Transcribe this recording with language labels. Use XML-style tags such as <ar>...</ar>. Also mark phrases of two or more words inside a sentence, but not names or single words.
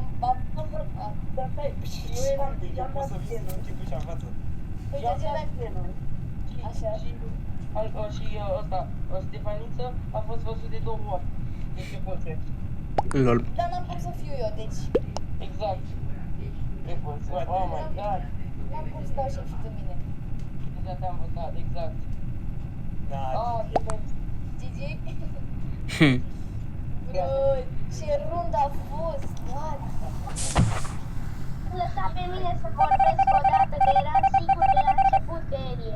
<ro>Dar stai, eu eram Eu pot să vin să închid ușa în față. Așa. Și ăsta, Stefaniță a fost văzut de 2 ori. Deci e pulse. Lol. Dar n-am cum să fiu eu, deci Exact. E pulse.</ro> <en>Oh my god.</en> <ro>n-am cum să dau și de mine. Deja te-am văzut, exact. Da, Oh, Gigi? Hm. Bro, ce rund a fost, what? Lăsa pe mine să vorbesc odată, că eram sigur de la început că el e.</ro>